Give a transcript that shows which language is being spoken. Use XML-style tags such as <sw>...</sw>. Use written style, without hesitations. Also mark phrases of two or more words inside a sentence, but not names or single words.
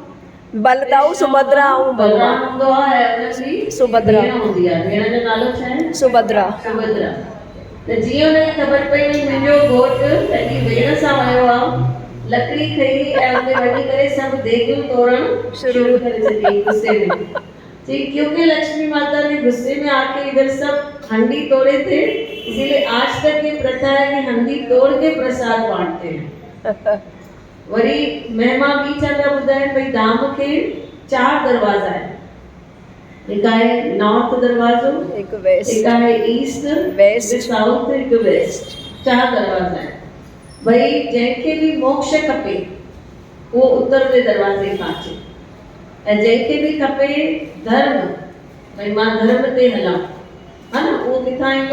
<sd>बलदाऊ सुभद्रा ऐं बलराम भगवान हूंदो आहे ऐं उनजी सुभद्रा। भेण हूंदी आहे। भेण जो नालो छा आहे? सुभद्रा। सुभद्रा। त जीअं हुनखे ख़बर पई वई मुंहिंजो घोटु पंहिंजी भेण सां वियो आहे, लकड़ी खई ऐं उते वञी करे सभु देगियूं तोड़ण शुरू करे छॾी</sd> <hi>गुस्से में। जी क्योंकि लक्ष्मी माता ने गुस्से में आके इधर सब हंडी तोड़े थे, इसीलिए आज तक ये प्रथा है कि हंडी तोड़ के प्रसाद बांटते हैं।</hi> <sd>वरी महिमा बि चंदा ॿुधाइनि भई धाम खे 4 दरवाजा आहिनि। हिकु आहे नॉर्थ दरवाजो, एक वेस्ट, हिकु आहे ईस्ट, वेस्ट, साउथ, हिकु वेस्ट। 4 दरवाजा आहिनि। भई जंहिंखे बि मोक्ष खपे उहो उत्तर जे दरवाजे खां अचे, ऐं जंहिंखे बि खपे धर्म, भई मां धर्म ते हलां, हा न, उहो किथां ईंदो?</sd>